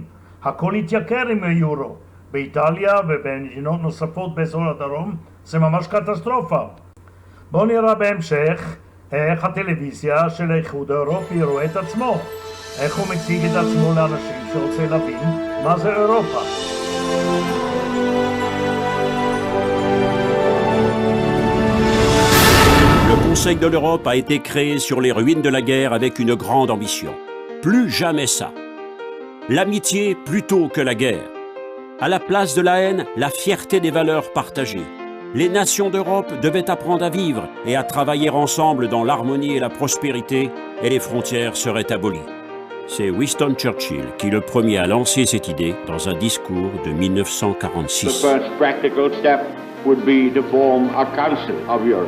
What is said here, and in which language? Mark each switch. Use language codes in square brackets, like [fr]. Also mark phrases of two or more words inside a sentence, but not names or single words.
[he] הכל התייקר עם היורו. באיטליה ובמדינות נוספות באזור הדרום זה ממש קטסטרופה. בואו נראה בהמשך איך הטלוויזיה של האיחוד האירופי רואה את עצמו, איך הוא מציג את עצמו לאנשים שרוצה להבין מה זה אירופה. [fr] Le Conseil de l'Europe a été créé sur les ruines de la guerre avec une grande ambition. Plus jamais ça. L'amitié plutôt que la guerre. À la place de la haine, la fierté des valeurs partagées. Les nations d'Europe devaient apprendre à vivre et à travailler ensemble dans l'harmonie et la prospérité, et les frontières seraient abolies. C'est Winston Churchill qui le premier a lancé cette idée dans un discours de 1946. [en] The first practical step would be to form a Council of Europe.